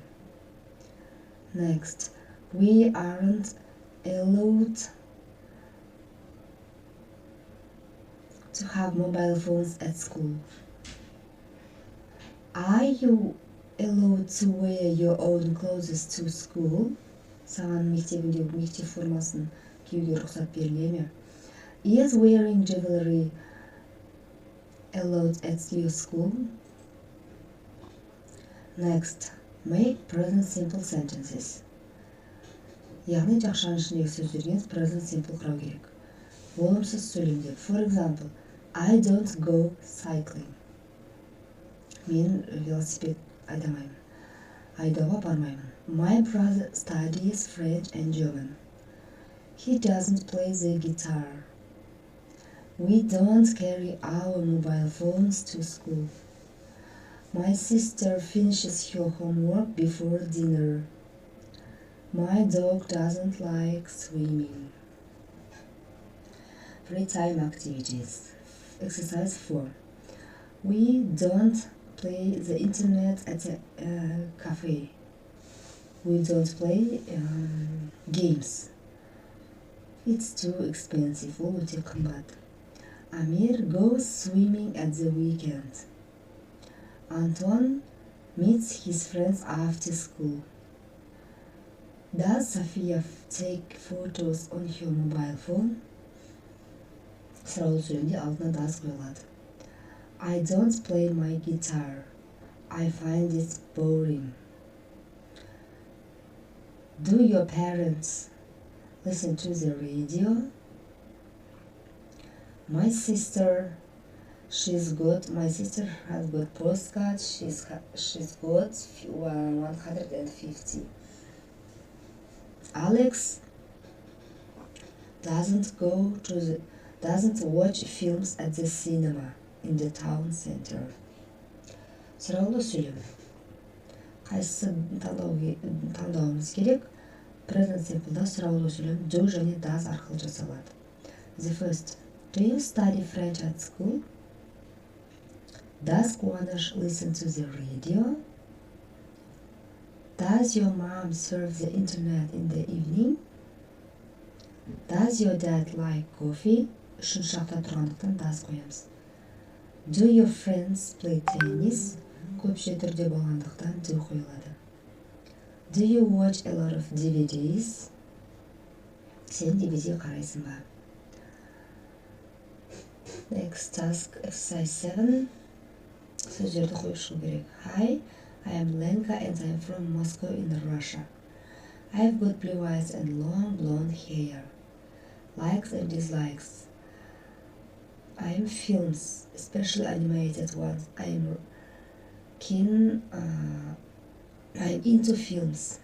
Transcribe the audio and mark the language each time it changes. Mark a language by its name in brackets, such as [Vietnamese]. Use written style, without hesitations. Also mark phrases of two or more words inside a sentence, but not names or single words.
[English] Next, we aren't allowed to have mobile phones at school. Are you allowed to wear your own clothes to school? [Kazakh] Саған мектебіңдегі мектеп формасын киюге рұқсат беріле ме? [English] Is wearing jewelry allowed at your school? Next, make present simple sentences. [Kazakh] Яғни жақшаның ішіндегі сөздерден [English] present simple [Kazakh] құрау керек. Болымсыз сөйлемдер. [English] For example, I don't go cycling. [Kazakh] Мен велосипед айдамаймын. Айдауға бармаймын. [English] My brother studies French and German. He doesn't play the guitar. We don't carry our mobile phones to school. My sister finishes her homework before dinner. My dog doesn't like swimming. Free time activities. Exercise 4. We don't play the internet at a cafe. We don't play games. It's too expensive. [Kazakh] Ол өте қымбат. [English] Amir goes swimming at the weekend. Anton meets his friends after school. Does Sophia take photos on her mobile phone? [Kazakh] Сұраулы сөйлемде алдына does қойылады. [English] I don't play my guitar. I find it boring. Do your parents listen to the radio? My sister has got postcards. She's got 150. Alex doesn't watch films at the cinema in the town center. [Kazakh] Сұраулы сөйлем. Қайсысы таңдауымыз керек? [English] Present simple'да [Kazakh] сұраулы сөйлем do және does арқылы жасалады. [English] The first. Do you study French at school? Does Kuanash listen to the radio? Does your mom surf the internet in the evening? Does your dad like coffee? [Kazakh] Үшінші шақта тұрғандықтан does қоямыз. [English] Do your friends play tennis? [Kazakh] Көпше түрде болғандықтан do қойылады. [English] Do you watch a lot of DVDs? [Kazakh] Сен DVD қарайсың ба? [English] Next task, exercise 7. [Kazakh] Сөздерді қойып шығу керек. [English] Hi, I am Lenka and I am from Moscow in Russia. I have got blue eyes and long blonde hair. Likes and dislikes. I am films, especially animated ones. I am into films.